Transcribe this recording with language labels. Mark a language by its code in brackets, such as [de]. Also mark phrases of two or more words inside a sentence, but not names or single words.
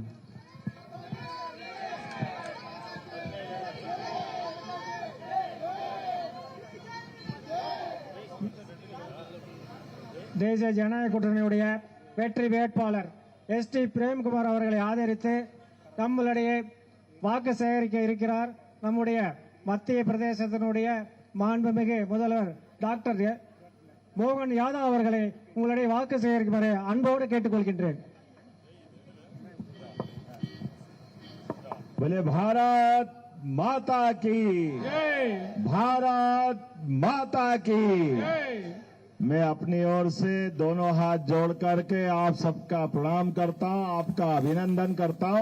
[ta] தேசிய ஜனநாயக கூட்டணியுடைய வெற்றி வேட்பாளர் எஸ் டி பிரேம்குமார் அவர்களை ஆதரித்து நம்மளிடையே வாக்கு சேகரிக்க இருக்கிறார் நம்முடைய மத்திய பிரதேசத்தினுடைய மாண்புமிகு முதல்வர் டாக்டர் மோகன் யாதவ் அவர்களை உங்களுடைய வாக்கு சேகரிக்குமாறு அன்போடு கேட்டுக்கொள்கின்றேன். [hi] भारत माता की भारत माता की। मैं अपनी ओर से दोनों हाथ जोड़ करके आप सबका प्रणाम करता हूं, आपका अभिनंदन करता हूं।